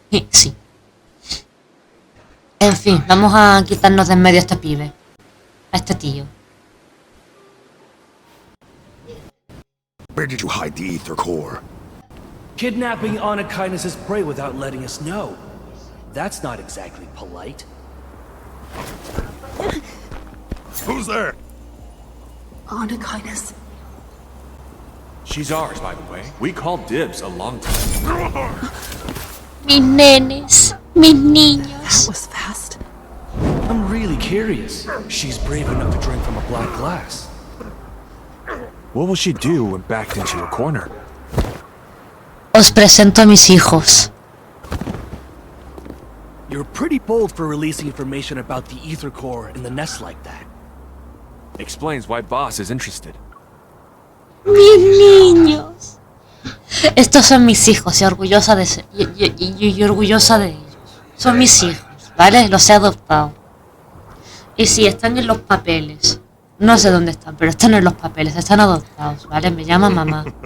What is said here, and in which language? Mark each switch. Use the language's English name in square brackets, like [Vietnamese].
[Spanish] Sí. En fin, vamos a quitarnos de en medio a este pibe. A este tío. [English] Where did you hide the ether core? Kidnapping Anna Kindness's prey without letting us know. That's not exactly polite. Who's there? Anna Kindness. She's ours, by the way. We called dibs a long time. [Spanish] Mis nenes, mis niños. [English] That was fast. I'm really curious. She's brave enough to drink from a black glass. What will she do when backed into a corner? [Spanish] Os presento a mis hijos. [English] You're pretty bold for releasing information about the ether core in the nest like that. Explains why Boss is interested. [Spanish] Mis niños. Estos son mis hijos y orgullosa de ser, y orgullosa de ellos. Son mis hijos, ¿vale? Los he adoptado. Y sí, están en los papeles. No sé dónde están, pero están en los papeles, están adoptados, ¿vale? Me llama mamá.